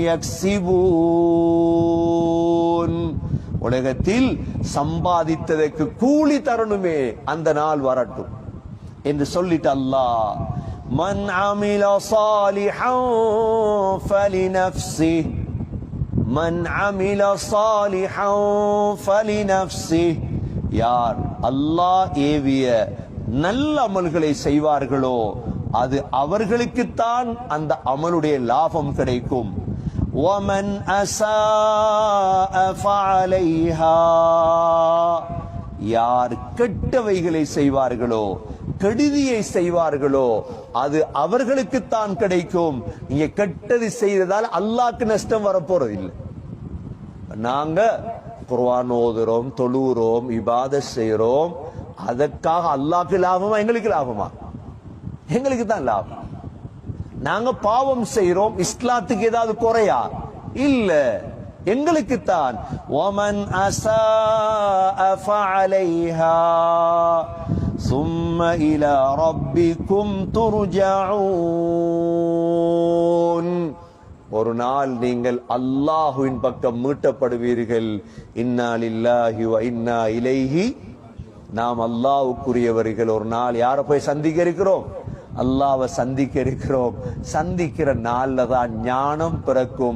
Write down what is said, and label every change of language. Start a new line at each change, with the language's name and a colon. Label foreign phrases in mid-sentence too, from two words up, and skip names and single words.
Tamil: யக்ஸிபூன், உலகத்தில் சம்பாதித்ததற்கு கூலி தரணுமே, அந்த நாள் வரட்டும் என்று சொல்லிட்டு அல்லாஹ்,
Arabic: من عمل صالحا فلنفسه, من عمل صالحا فلنفسه,
Tamil: யார் அல்லாஹ் ஏவிய நல்ல அமல்களை செய்வார்களோ அது அவர்களுக்குத்தான் அந்த அமலுடைய லாபம் கிடைக்கும்.
Arabic: وَمَنْ أَسَاءَ فَعَلَيْهَا,
Tamil: யார் கெட்டவைகளை செய்வார்களோ, கெடுதியை செய்வார்களோ, அது அவர்களுக்குத்தான் கிடைக்கும். நீங்க கெட்டது செய்ததால் அல்லாஹ்க்கு நஷ்டம் வரப்போறது இல்லை. நாங்க குர்ஆன் ஓதுறோம், தொழுகிறோம், இபாதத் செய்யறோம், அதற்காக அல்லாஹ்க்கு லாபமா எங்களுக்கு லாபமா? எங்களுக்கு தான் லாபம். நாங்க பாவம் செய்யறோம், இஸ்லாத்துக்கு ஏதாவது குறையா? இல்ல, எங்களுக்குத்தான்.
Arabic: وَمَنْ أَسَاءَ فَعَلَيْهَا ثُمَّ إِلَى رَبِّكُمْ تُرْجَعُونَ.
Tamil: ஒரு நாள் நீங்கள் அல்லாஹ்வின் பக்கம் மீட்டப்படுவீர்கள்.
Arabic: إنا لله وإنا إليه.
Tamil: நாம் அல்லாஹ்வுக்குரியவர்கள். ஒரு நாள் யாரை போய் சந்திக்க இருக்கிறோம்? அல்லாஹ்வை சந்திக்க இருக்கிறோம். சந்திக்கிற நாள்ல தான் ஞானம் பிறக்கும்.